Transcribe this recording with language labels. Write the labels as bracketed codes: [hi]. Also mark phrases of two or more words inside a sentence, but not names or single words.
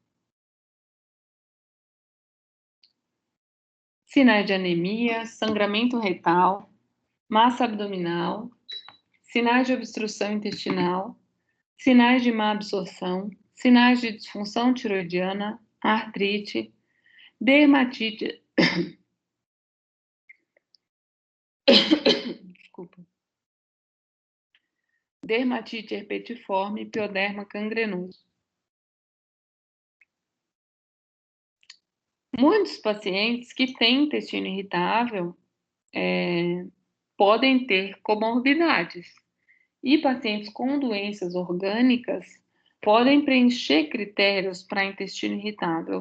[pt] Sinais de anemia, sangramento retal, massa abdominal, sinais de obstrução intestinal, sinais de má absorção, sinais de disfunção tiroidiana, artrite, dermatite, desculpa, dermatite herpetiforme, pioderma cangrenoso. Muitos pacientes que têm intestino irritável podem ter comorbidades e pacientes com doenças orgânicas podem preencher critérios para intestino irritável.